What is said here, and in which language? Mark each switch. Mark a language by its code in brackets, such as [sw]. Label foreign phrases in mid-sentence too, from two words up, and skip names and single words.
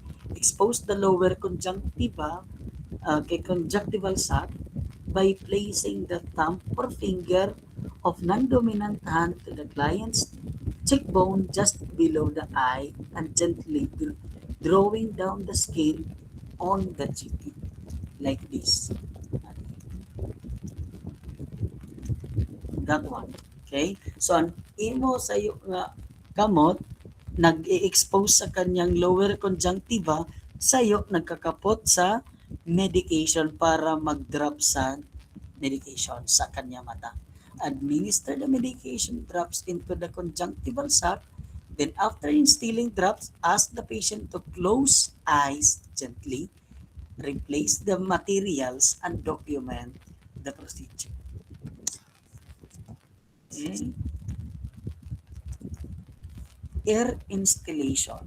[en] Expose the lower conjunctiva, conjunctival sac by placing the thumb or finger of non-dominant hand to the client's cheekbone just below the eye and gently drawing down the skin on the cheek like this. That one. Okay? So, [hil] ang imo sa iyo nga kamot, nag-i-expose sa kanyang [en] lower conjunctiva, [hil] sayo nagkakapot sa medication para mag-drop sa medication sa kanya mata. [en] Administer the medication drops into the conjunctival sac. Then after instilling drops, ask the patient to close eyes gently, replace the materials, and document the procedure. Okay. Ear instillation.